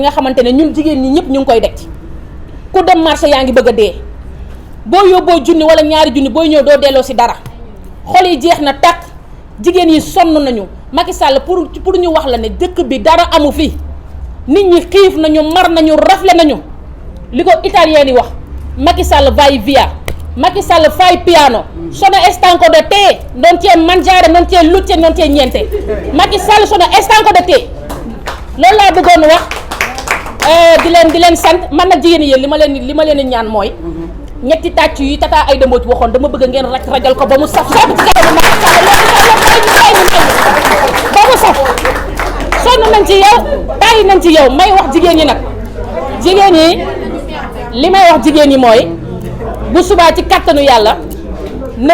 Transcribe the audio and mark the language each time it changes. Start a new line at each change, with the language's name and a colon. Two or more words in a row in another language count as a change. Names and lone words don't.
Wolof: nga xamante ne ñun jigéen ñi ñëpp ñu ngi koy deg ci ku dem marché yaa ngi bëgg a dee boo yóbboo junni wala ñaari junni booy ñëw doo delloo si dara xol yi jeex na tàkk jigéen yi sonn nañu Macky Sall pour ñu wax la ne dëkk bi dara amu fi nit ñi xiif nañu mar nañu rafle nañu li ko italien yi wax Macky Sall
Italian: vai via Macky Sall fai piano sono stanco di te non c'è mangiare non c'è lutte non c'è niente Macky Sall sono stanco di te
Wolof: loolu laa bëggoon wax di leen sant man nag jigéen yéen li ma leen ñaan mooy ñetti tàcc yi Tata Aïda Mbodj waxoon dama bëgg ngeen rajal ko ba mu saf xepp ci kanamu Macky Sall ba mu saf sonn nañ ci yow bàyyi nañ ci yow may wax jigéen ñi nag jigéen ñi li may wax jigéen ñi mooy bu subaa ci kattanu yàlla na